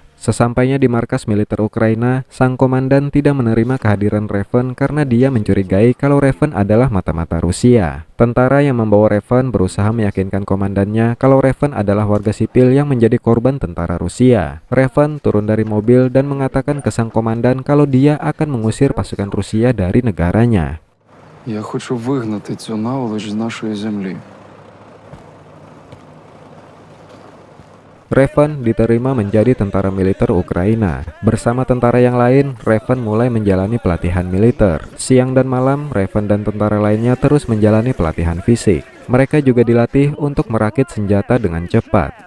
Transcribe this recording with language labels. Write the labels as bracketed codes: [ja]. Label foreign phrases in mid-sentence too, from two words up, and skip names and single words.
[id] Sesampainya di markas militer Ukraina, sang komandan tidak menerima kehadiran Raven karena dia mencurigai kalau Raven adalah mata-mata Rusia. Tentara yang membawa Raven berusaha meyakinkan komandannya kalau Raven adalah warga sipil yang menjadi korban tentara Rusia. Raven turun dari mobil dan mengatakan ke sang komandan kalau dia akan mengusir pasukan Rusia dari negaranya. [uk] Я хочу вигнати цю наволоч з нашої землі. [id] Raven diterima menjadi tentara militer Ukraina. Bersama tentara yang lain, Raven mulai menjalani pelatihan militer. Siang dan malam, Raven dan tentara lainnya terus menjalani pelatihan fisik. Mereka juga dilatih untuk merakit senjata dengan cepat.